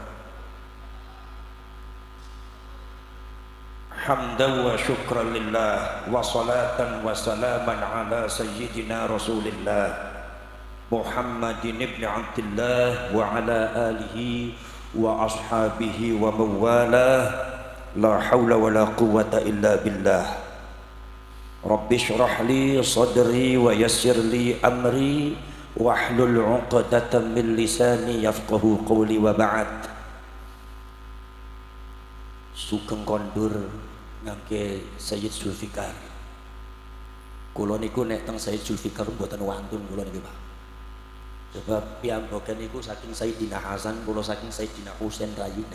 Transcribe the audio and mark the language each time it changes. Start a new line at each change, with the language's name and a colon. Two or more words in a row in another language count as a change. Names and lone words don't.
Arabic: حمدا وشكرا لله وصلاة وسلاما على سيدنا رسول الله محمد بن عبد الله وعلى آله وأصحابه وموالاه. لا حول ولا قوة إلا بالله. رب اشرح لي صدري ويسر لي أمري واحلل عقدة من لساني يفقهوا قولي وبعد.
Javanese: Sugeng kondur ngangge Sayyid Zulfikar. Kula niku nek teng Sayyid Zulfikar mboten wantun kula niki, Pak. Sebab piyambakan niku saking Sayyidina Hasan, kula saking Sayyidina Husain rayine.